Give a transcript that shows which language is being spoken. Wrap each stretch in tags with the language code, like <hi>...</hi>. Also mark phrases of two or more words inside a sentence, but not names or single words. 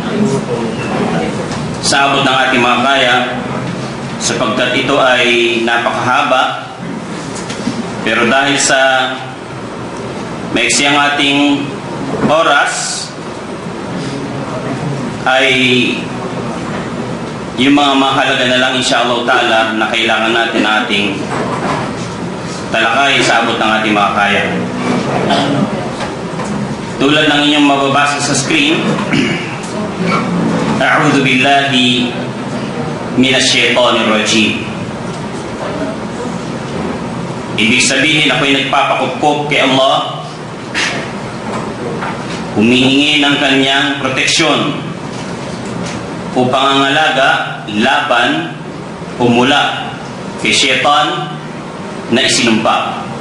<tl>Sa abot ng ating mga kaya, sapagkat ito ay napakahaba, pero dahil sa maiksi ang ating oras, ay yung mga mahalaga na lang</tl> <ar>إن شاء الله تعالى</ar> <tl>na kailangan natin ating talakay sa abot ng ating mga kaya. Tulad ng inyong mababasa sa screen,</tl> <ar>أعوذ بالله من الشيطان الرجيم.</ar> <tl>Ibig sabihin, ako'y nagpapakupkop kay Allah, humihingi ng kanyang proteksyon o pangangalaga laban o mula kay Shaitan na isinumpa.</tl>